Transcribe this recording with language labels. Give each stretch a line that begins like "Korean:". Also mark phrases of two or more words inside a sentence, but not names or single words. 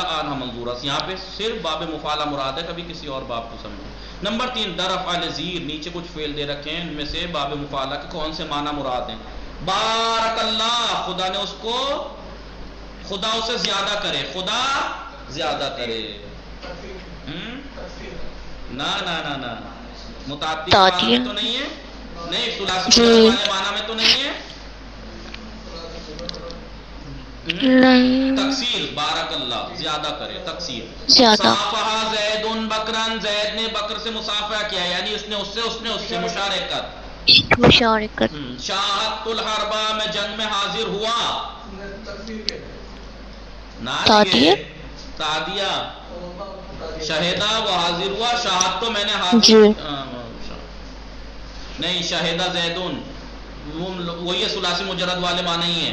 Urdu: آنہا منظورہ یہاں پہ صرف باب مفاعلہ مراد ہے کبھی کسی اور باب کو سمجھیں نمبر 3 در افعال زیر نیچے کچھ فعل دے رکھے ہیں ان میں سے باب مفاعلہ کے کون سے معنی مراد ہیں
Arabic: بارک اللہ
Urdu: خدا نے اس کو خدا اسے زیادہ کرے خدا زیادہ کرے نا متعدی کے معنی میں تو نہیں ہے، نہیں ثلاثی والے معنی میں تو نہیں ہے، نہیں تکسیر،
Arabic: بارک اللہ،
Urdu: زیادہ کرے، تکسیر. زیادہ.
Arabic: صافحہ زید بکرن،
Urdu: زید نے بکر سے مصافحہ کیا، یعنی اس نے اس سے مشارکت. مشارکت.
Arabic: شاہدت الحربہ،
Urdu: میں جنگ میں حاضر ہوا. تعدیہ. تعدیہ، شہیدہ وہ حاضر ہوا، شاہد تو میں نے حاضر. جی. نہیں
Arabic: شہیدہ زیدون
Urdu: وہی ثلاثی مجرد والے معنی ہی ہیں.